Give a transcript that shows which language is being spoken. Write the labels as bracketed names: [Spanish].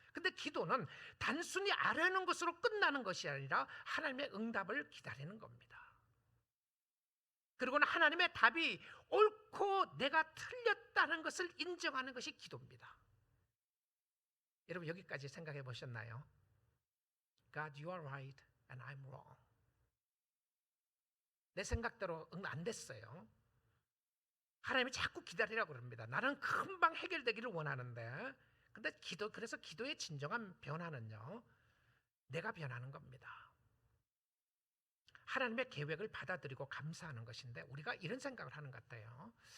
[Korean] 근데 기도는 단순히 아뢰는 것으로 끝나는 것이 아니라 하나님의 응답을 기다리는 겁니다. 그리고는 하나님의 답이 옳고 내가 틀렸다는 것을 인정하는 것이 기도입니다. 여러분 여기까지 생각해 보셨나요? [English] God, you are right and I'm wrong. [Korean] 내 생각대로 안 됐어요. 하나님이 자꾸 기다리라고 그럽니다. 나는 금방 해결되기를 원하는데, 근데 그래서 기도의 진정한 변화는요, 내가 변하는 겁니다. 하나님의 계획을 받아들이고 감사하는 것인데, 우리가 이런 생각을 하는 것 같아요.